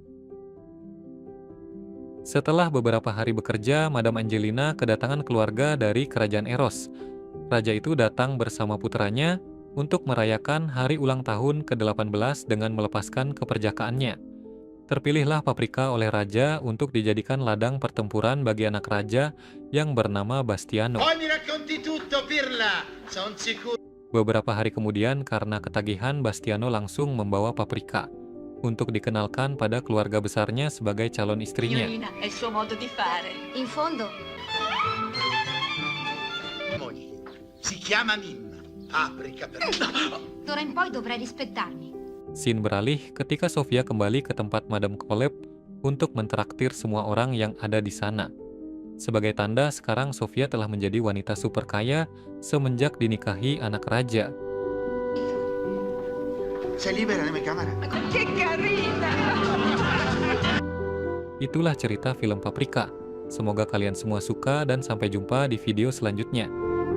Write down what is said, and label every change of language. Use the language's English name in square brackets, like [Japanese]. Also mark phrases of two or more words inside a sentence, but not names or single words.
[Indonesian] Setelah beberapa hari bekerja, Madame Angelina kedatangan keluarga dari kerajaan Eros. Raja itu datang bersama putranya untuk merayakan hari ulang tahun ke-18 dengan melepaskan keperjakaannya. Terpilihlah Paprika oleh raja untuk dijadikan ladang pertempuran bagi anak raja yang bernama Bastiano. [Italian] Poi mi racconti tutto, Pirla. Son sicuro. [Indonesian] Beberapa hari kemudian, karena ketagihan, Bastiano langsung membawa Paprika untuk dikenalkan pada keluarga besarnya sebagai calon istrinya. [Italian] Signorina, è il suo modo di fare. In fondo, Moglie. Si chiama Mimma. Paprika per... d'ora in poi dovrai rispettarmi. [Indonesian] Scene beralih ketika Sofia kembali ke tempat Madame Koleb untuk mentraktir semua orang yang ada di sana. Sebagai tanda, sekarang Sofia telah menjadi wanita super kaya semenjak dinikahi anak raja. [Italian] Sei libera nella camera? Che carina! [Indonesian] Itulah cerita film Paprika. Semoga kalian semua suka dan sampai jumpa di video selanjutnya.